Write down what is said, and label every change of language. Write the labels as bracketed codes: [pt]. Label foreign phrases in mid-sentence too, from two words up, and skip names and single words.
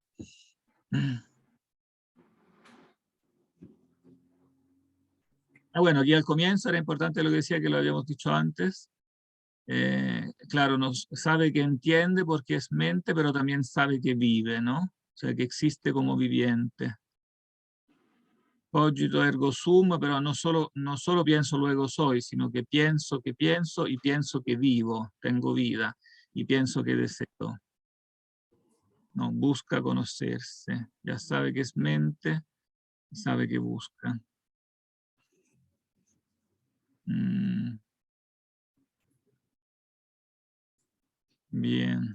[es] Bueno, aquí al comienzo era importante lo que decía, que lo habíamos dicho antes. Claro, sabe que entiende porque es mente, pero también sabe que vive, ¿no? O sea, que existe como viviente. [la] Cogito ergo sum, [es] pero no solo pienso luego soy, sino que pienso y pienso que vivo, tengo vida, y pienso que deseo. No, busca conocerse, ya sabe que es mente, y sabe que busca. Bien.